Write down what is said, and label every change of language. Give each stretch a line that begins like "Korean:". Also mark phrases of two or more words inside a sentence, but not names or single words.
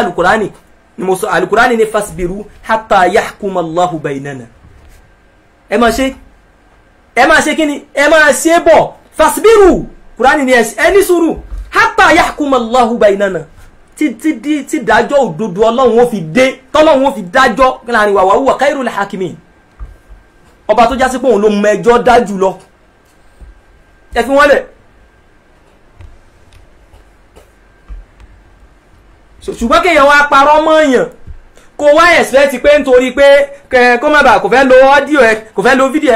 Yoruba: alukurani ni mo sọ alukurani ní
Arabic: فاصبروا حتى يحكم الله بيننا
Yoruba: ẹ máa ṣe kíni ẹ máa ṣe bọ̀ fasbiru kurani ni ẹni sùúrù
Arabic: حتى يحكم الله بيننا
Yoruba: tí dájọ́ òdodo Ọlọ́run ó fi dé tọ́lọ́run ó fi dájọ́ láàrin wa
Arabic: هو خير الحاكمين
Yoruba: ọba tó já sí pé òun ló mẹjọ́ dájú lọ ẹ fi wọ́n lẹ̀ ṣùgbọ́n kéèyàn wá parọ́ mọ́ èèyàn kó wá expect pé nítorí pé kó má bàa kò fẹ́ lo ọ́díò ẹ kò fẹ́ lo fídíò ẹ